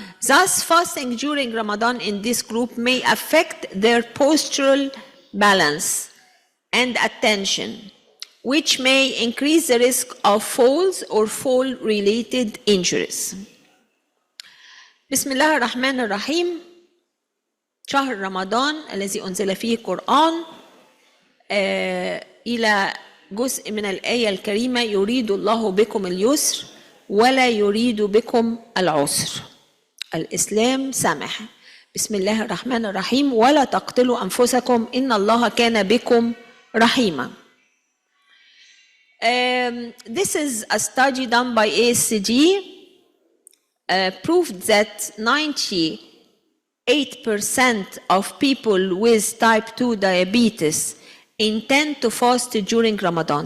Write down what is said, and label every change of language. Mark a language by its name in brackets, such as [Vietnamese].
[English] Thus, fasting during Ramadan in this group may affect their postural balance and attention, which may increase the risk of falls or fall-related injuries. [Arabic] بسم الله الرحمن الرحيم. شهر رمضان الذي أنزل فيه القرآن إلى جزء من الآية الكريمة يريد الله بكم اليسر ولا يريد بكم العسر. الإسلام سمح. بسم الله الرحمن الرحيم. ولا تقتلوا أنفسكم إن الله كان بكم رحيما. [English] This is a study done by ASCD. Proved that 98% of people with type 2 diabetes intend to fast during Ramadan.